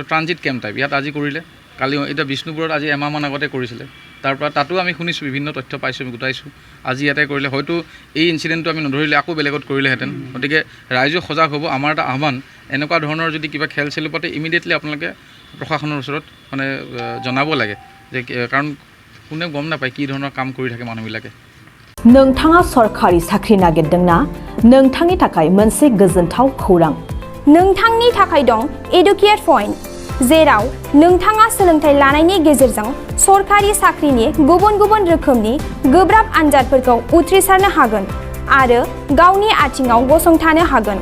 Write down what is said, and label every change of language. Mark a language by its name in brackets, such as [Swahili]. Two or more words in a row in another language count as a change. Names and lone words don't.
[Assamese] ট্ৰানজিট কেম্প টাইপ ইয়াত আজি কৰিলে কালি এতিয়া বিষ্ণুপুৰত আজি এমাহমান আগতে কৰিছিলে তাৰপৰা তাতো আমি শুনিছোঁ বিভিন্ন তথ্য পাইছোঁ গোটাইছোঁ আজি ইয়াতে কৰিলে হয়তো এই ইনচিডেণ্টটো আমি নধৰিলে আকৌ বেলেগত কৰিলেহেঁতেন গতিকে ৰাইজো সজাগ হ'ব আমাৰ এটা আহ্বান এনেকুৱা ধৰণৰ যদি কিবা খেল চেলো পাতে ইমিডিয়েটলি আপোনালোকে প্ৰশাসনৰ ওচৰত মানে জনাব লাগে যে কাৰণ কোনে গম নাপায় কি ধৰণৰ কাম কৰি থাকে মানুহবিলাকে [Bodo] नोंथाङा सरखारि साख्रि नागिरदोंना नोंथांनि थाखाय मोनसे गोजोनथाव खौरां नोंथांनि थाखाय दं एडुकेट पइन्ट जेराव नोंथाङा सोलोंथाइ लानायनि गेजेरजों सरखारि साख्रिनि गुबुन गुबुन रोखोमनि गोब्राब आनजादफोरखौ उथ्रिसारनो हागोन आरो गावनि आथिङाव गसंथानो हागोन